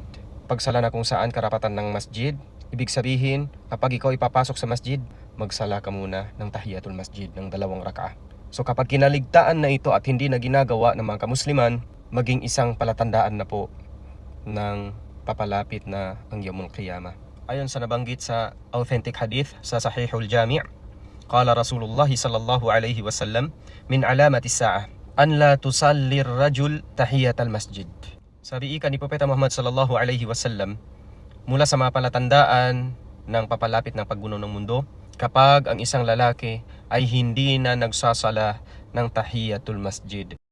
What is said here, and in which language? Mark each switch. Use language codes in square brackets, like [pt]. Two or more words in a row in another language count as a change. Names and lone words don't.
[tl] Pagsala na kung saan karapatan ng masjid. Ibig sabihin, kapag ikaw ipapasok sa masjid, magsala ka muna ng [ar] تحية المسجد [tl] ng 2 rakaah. So kapag kinaligtaan na ito at hindi na ginagawa ng mga kamusliman, maging isang palatandaan na po ng papalapit na ang [ar] يوم القيامة. [tl] Ayon sa nabanggit sa authentic hadith sa [ar] Sahihul Jami', قال رسول الله صلى الله عليه وسلم من علامات الساعة أن لا يصلي الرجل تحية المسجد. [tl] Sabi ika ni Propeta Muhammad [ar] صلى الله عليه وسلم, [tl] mula sa mga palatandaan ng papalapit ng paggunaw ng mundo, kapag ang isang lalaki ay hindi na nagsasala ng [ar] تحية المسجد.